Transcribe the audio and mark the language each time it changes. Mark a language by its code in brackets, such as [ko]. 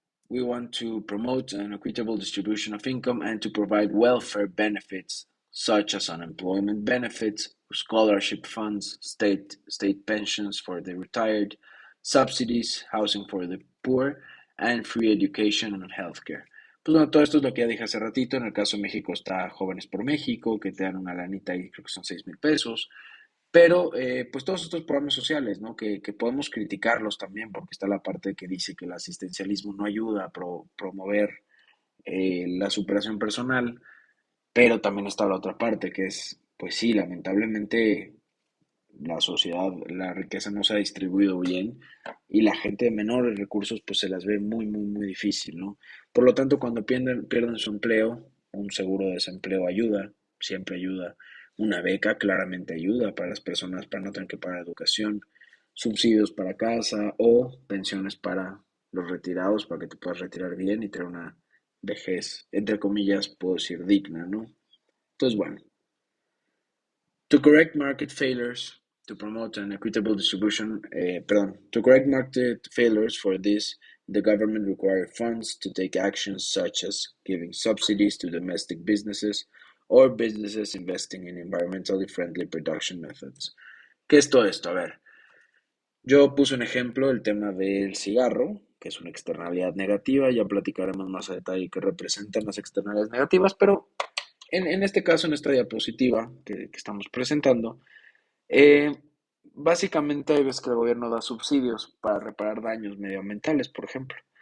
[en] We want to promote an equitable distribution of income and to provide welfare benefits such as unemployment benefits, scholarship funds, state pensions for the retired, subsidies, housing for the poor, and free education and healthcare. [es] Pues bueno, todo esto es lo que ya dije hace ratito. En el caso de México está Jóvenes por México, que te dan una lanita y creo que son 6,000 pesos. Pero, pues todos estos programas sociales, ¿no? Que podemos criticarlos también, porque está la parte que dice que el asistencialismo no ayuda a promover la superación personal, pero también está la otra parte, que es, pues sí, lamentablemente la sociedad, la riqueza no se ha distribuido bien y la gente de menores recursos, pues se las ve muy, muy, muy difícil, ¿no? Por lo tanto, cuando pierden su empleo, un seguro de desempleo ayuda, siempre ayuda. Una beca claramente ayuda para las personas para no tener que pagar educación, subsidios para casa o pensiones para los retirados para que te puedas retirar bien y tener una vejez, entre comillas, puedo decir digna, ¿no? Entonces, bueno, [en] to correct market failures, to promote an equitable distribution, to correct market failures for this, the government required funds to take actions such as giving subsidies to domestic businesses or businesses investing in environmentally friendly production methods. [es] ¿Qué es todo esto? A ver, yo puse un ejemplo, el tema del cigarro, que es una externalidad negativa, ya platicaremos más a detalle qué representan las externalidades negativas, pero en este caso, en esta diapositiva que estamos presentando, eh, básicamente hay veces que el gobierno da subsidios para reparar daños medioambientales, por ejemplo.